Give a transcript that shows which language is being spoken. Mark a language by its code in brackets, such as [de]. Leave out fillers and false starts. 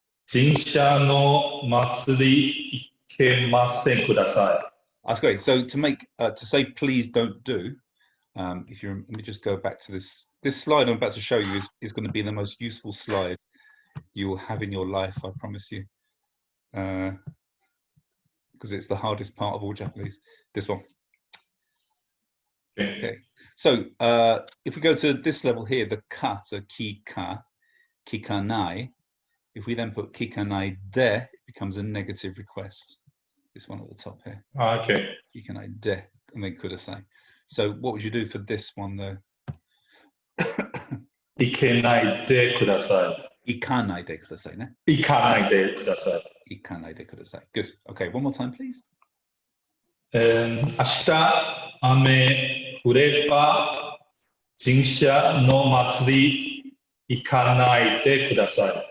[ja] 神社の祭り行けませんください。 [en] That's great. So to say please don't do, if you let me just go back to this slide I'm about to show you is going to be the most useful slide you will have in your life, I promise you, because it's the hardest part of all Japanese. This one. Okay. So if we go to this level here, the ka, so kika, kikanai. If we then put kikanai de, it becomes a negative request. This one at the top here. Okay. Kikanai de, and then kudasai. So what would you do for this one though? [ja] 行けないでください。 Ikanai de kudasai, ne? 行かないでください。 Ikanai de kudasai. Good. [en] Okay, one more time, please. [ja] 明日雨降れば神社の祭り行かないでください。